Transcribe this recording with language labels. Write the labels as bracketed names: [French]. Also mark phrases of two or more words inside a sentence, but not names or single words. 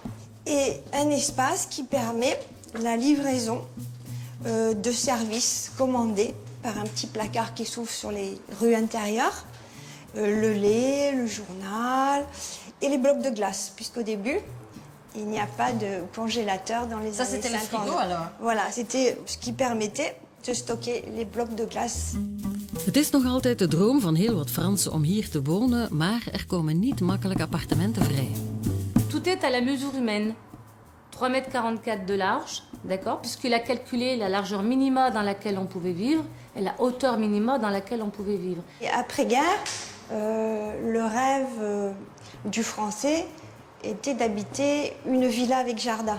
[French] Et un espace qui permet la livraison de services commandés par un petit placard qui s'ouvre sur les rues intérieures. Le lait, le journal et les blocs de glace, puisqu'au début, il n'y a pas de congélateur dans les années 50. Ça, c'était le frigo, alors? Voilà, c'était ce qui permettait de stocker les blocs de glace. [Dutch] Het is nog altijd de droom van heel wat Fransen om hier te wonen, maar er komen niet makkelijk appartementen vrij. [French] Tout est à la mesure humaine. 3,44 m de large, d'accord, puisqu'il a calculé la largeur minima dans laquelle on pouvait vivre et la hauteur minima dans laquelle on pouvait vivre. Et après-guerre, le rêve du Français était d'habiter une villa avec jardin.